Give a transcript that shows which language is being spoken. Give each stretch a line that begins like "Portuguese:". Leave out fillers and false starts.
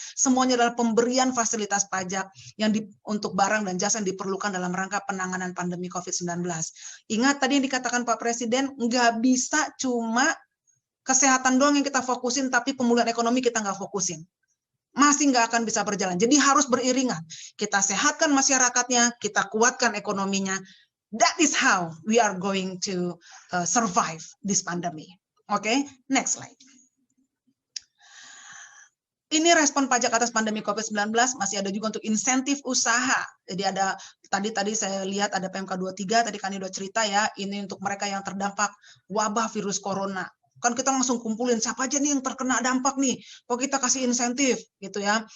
Indonesian: Semuanya adalah pemberian fasilitas pajak yang untuk barang dan jasa yang diperlukan dalam rangka penanganan pandemi COVID-19. Ingat tadi yang dikatakan Pak Presiden, nggak bisa cuma kesehatan doang yang kita fokusin, tapi pemulihan ekonomi kita nggak fokusin. Masih nggak akan bisa berjalan. Jadi harus beriringan. Kita sehatkan masyarakatnya, kita kuatkan ekonominya.
English: That is how we are going to survive this pandemic. Oke, next slide.
Indonesian: Ini respon pajak atas pandemi COVID-19, masih ada juga untuk insentif usaha. Jadi ada tadi saya lihat ada PMK 23, tadi kan udah cerita ya, ini untuk mereka yang terdampak wabah virus corona. Kan kita langsung kumpulin siapa aja nih yang terkena dampak nih, kok kita kasih insentif gitu ya.